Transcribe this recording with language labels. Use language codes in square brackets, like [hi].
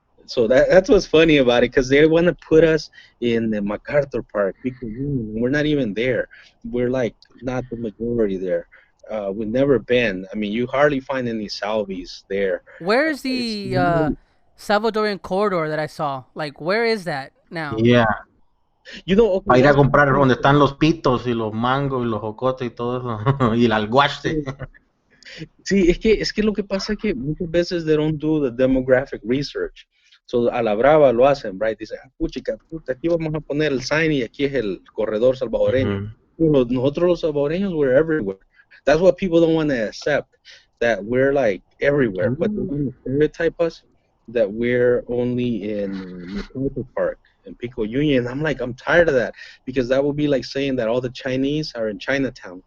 [en] So that's what's funny about it, because they want to put us in the MacArthur Park, because we're not even there. We're like not the majority there. We've never been. I mean, you hardly find any Salvies there. Where's the Salvadorian corridor that I saw? Like, where is that now? Yeah. [es] Para ir a comprar donde están los pitos y los mangos y los jocotes y todo eso. Y el alguaste. Sí, es que lo que pasa es que muchas veces [en] they don't do the demographic research. [es] So, a la brava lo hacen, [en] right? [es] Dicen, puchica, puta, aquí vamos a poner el sign y aquí es el corredor salvadoreño. Nosotros los salvadoreños, [en] we're everywhere. That's what people don't want to accept, that we're like everywhere. But they want to stereotype us that we're only in MacArthur Park and Pico Union. I'm like, I'm tired of that, because that would be like saying that all the Chinese are in Chinatown.